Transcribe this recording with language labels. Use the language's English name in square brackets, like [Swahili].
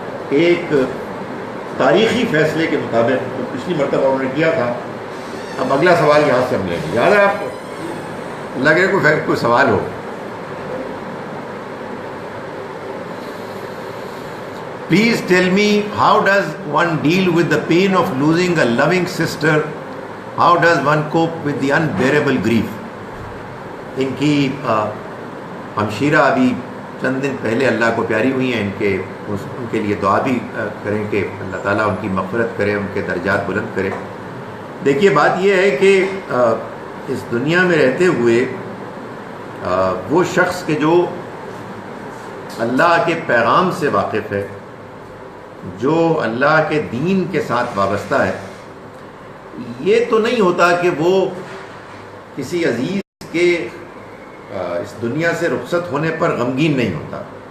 [Urdu] ایک تاریخی فیصلے کے مطابق جو پچھلی مرتبہ انہوں نے کیا تھا. اب اگلا سوال یہاں سے ہم لیں گے. یاد ہے آپ کو؟ لگ رہا ہے کوئی سوال ہو. [English] Please tell me, how does one deal with the pain of losing a loving sister? How does one cope with the unbearable grief? [Urdu] ان کی ہمشیرہ ابھی چند دن پہلے اللہ کو پیاری ہوئی ہیں. ان کے لیے دعا بھی کریں کہ اللہ تعالیٰ ان کی مغفرت کرے, ان کے درجات بلند کرے. دیکھیے بات یہ ہے کہ اس دنیا میں رہتے ہوئے وہ شخص کہ جو اللہ کے پیغام سے واقف ہے, جو اللہ کے دین کے ساتھ وابستہ ہے, یہ تو نہیں ہوتا کہ وہ کسی عزیز کے اس دنیا سے رخصت ہونے پر غمگین نہیں ہوتا.